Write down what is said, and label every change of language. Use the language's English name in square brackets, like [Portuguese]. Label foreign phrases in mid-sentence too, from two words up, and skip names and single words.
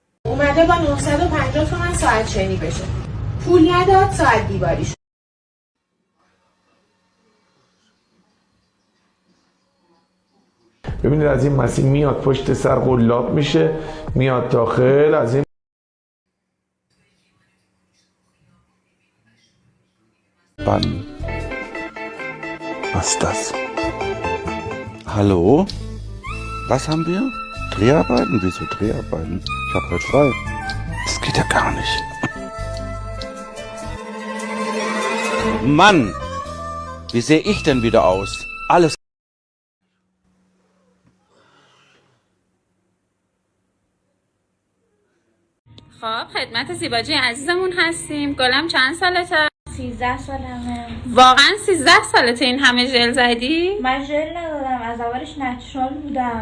[Persian] اومده با 950 تومن ساعت شنی بشه. پول نداد ساعت دیواری شد. ببینید از این مسیر میاد پشت سر قلاب میشه، میاد داخل از این [German] Wann? Was ist das? Hallo? Was haben wir? Dreharbeiten? Wieso Dreharbeiten? Ich habe heute frei. Das geht ja gar nicht. Mann! Wie sehe ich denn wieder aus? Alles. [Persian] خب خدمت زیباجی عزیزمون هستیم. گلم چند سالته؟ 13 سالمه. واقعا 13 سالته این همه ژل زدی؟ من ژل ندادم، از اولش نچرال بودم.